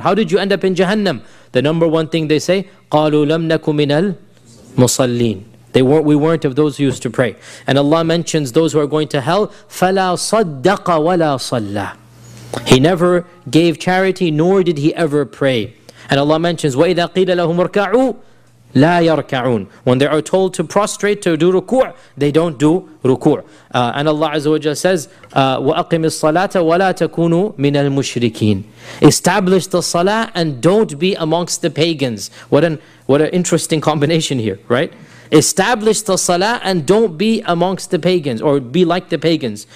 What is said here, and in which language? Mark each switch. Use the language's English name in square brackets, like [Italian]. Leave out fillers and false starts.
[English] How did you end up in Jahannam? The number one thing they say, [Arabic] قَالُوا لَمْ نَكُمْ مِنَ الْمُصَلِّينَ. [English] We weren't of those who used to pray. And Allah mentions those who are going to hell, [Arabic] فَلَا صَدَّقَ وَلَا صَلَّى. [English] He never gave charity, nor did he ever pray. And Allah mentions, [Arabic] وَإِذَا قِيلَ لَهُمْ ارْكَعُوا لَا يَرْكَعُونَ. [English] When they are told to prostrate, to do ruku', they don't do ruku'. And Allah Azza wa Jalla says, [Arabic] وَأَقِمِ الصَّلَاةَ وَلَا تَكُونُوا مِنَ الْمُشْرِكِينَ. [English] Establish the salah and don't be amongst the pagans. What an interesting combination here, right? Establish the salah and don't be amongst the pagans, or be like the pagans.